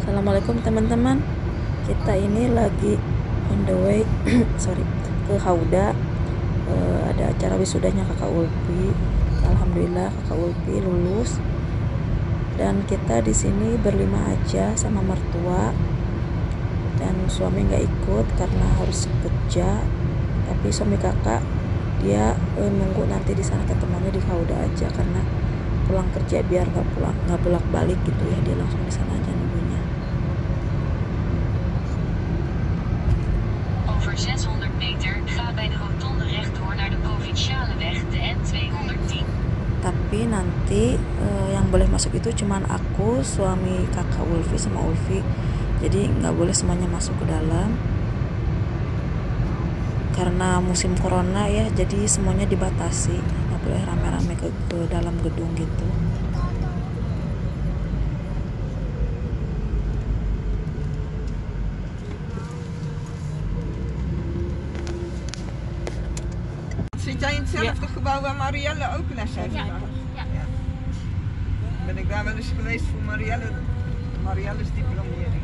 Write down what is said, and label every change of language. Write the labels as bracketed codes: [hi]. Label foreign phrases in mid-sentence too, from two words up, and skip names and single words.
[id] Assalamualaikum teman-teman. Kita ini lagi [en] on the way [id] ke Hauda. Ada acara wisudanya kakak Ulfi. Alhamdulillah kakak Ulfi lulus. Dan kita di sini berlima aja sama mertua. Dan suami nggak ikut karena harus kerja. Tapi suami kakak dia nunggu nanti di sana ketemuannya di Hauda aja karena pulang kerja biar nggak bolak-balik gitu ya, dia langsung di sana aja nunggunya. [nl] Over 600 meter ga bij de rotonde rechtdoor naar de provinciale weg de N210. [id] Tapi nanti yang boleh masuk itu cuman aku, suami kakak Ulfi sama Ulfi. Jadi nggak boleh semuanya masuk ke dalam karena musim corona ya, jadi semuanya dibatasi, nggak boleh rame-rame ke dalam gedung gitu. [nl] Zit jij in hetzelfde gebouw waar Marielle ook les heeft gehad? Ja. Ben ik daar wel eens geweest voor Marielle's diplomering.